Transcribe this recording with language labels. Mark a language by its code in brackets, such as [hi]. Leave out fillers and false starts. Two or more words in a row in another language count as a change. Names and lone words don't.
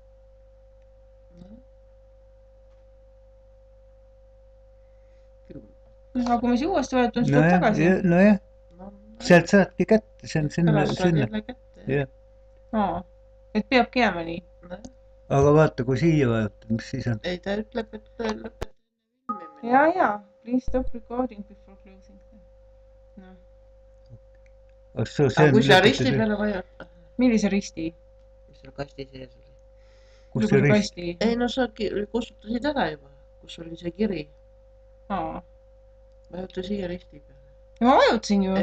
[et] Aga kui ma siia uuesti vajutan, siis tuleb tagasi. Nojah, sealt saadki kätte, see on sinna. Et peabki jääma nii. Aga vaata, kui siia vajutan, mis siis on? Ei, ta ütleb, et lõpetab. Ja. [en] Please stop recording before closing. [et] No. Aga kui sa risti peale vajuta? Millise risti? Mis seal kasti sees oli? Kus see risti? Ei, no sa kustutasid ära juba, kus oli see kiri. Vajuta siia risti peale. Ma vajutasin ju.